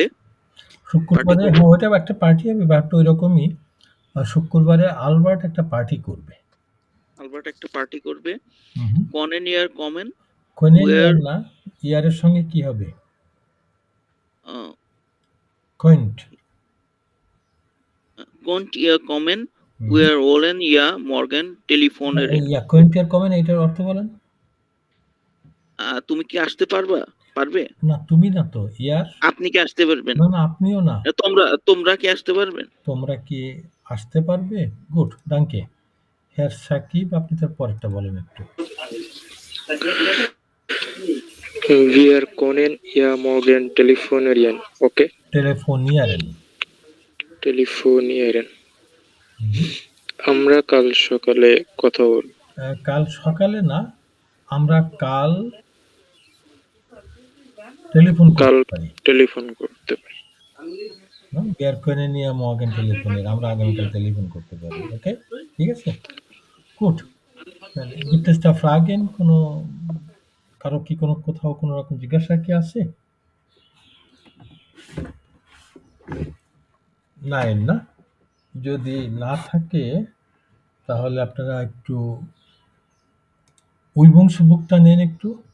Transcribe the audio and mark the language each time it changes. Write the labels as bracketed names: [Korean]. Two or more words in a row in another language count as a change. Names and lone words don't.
[Bangla] শুক্রবারে ওইটা একটা পার্টি হবে, ব্যাপারটা ওই রকমই। শুক্রবারে আলবার্ট একটা পার্টি করবে। [German] Könnt ihr [Bangla] না, ইয়ারের সঙ্গে কি হবে? [German] কন্ট ihr kommen? Wir wollen ja morgen টেলিফোনের। Könnt ihr kommen, [Bangla] এটার অর্থ বলেন। তুমি কি আসতে পারবে? না, তুমি না তো, ইয়ার। আপনি কি আসতে পারবেন? না, আপনিও না। তোমরা কি আসতে পারবেন? তোমরা কি আসতে পারবে? গুড, ডাঙ্কে। হেয়ার সাকিব, আপনি তার পরেরটা বলেন একটু। [German] Wir können ja morgen telefonieren. Okay? Telefonieren. [Bangla] আমরা কাল সকালে কথা বলব। কাল সকালে না, আমরা কাল টেলিফোন করতে পারি। [German] Wir können ja morgen telefonieren, [Bangla] আমরা আগামীকাল টেলিফোন করতে পারি। ওকে, ঠিক আছে, গুড। [German] Gibt es da Fragen? [Bangla] কোনো কারো কি কোথাও কোনো রকম জিজ্ঞাসা কি আছে? নাই না? যদি না থাকে তাহলে আপনারা একটু উইবংশবুকটা নেন একটু।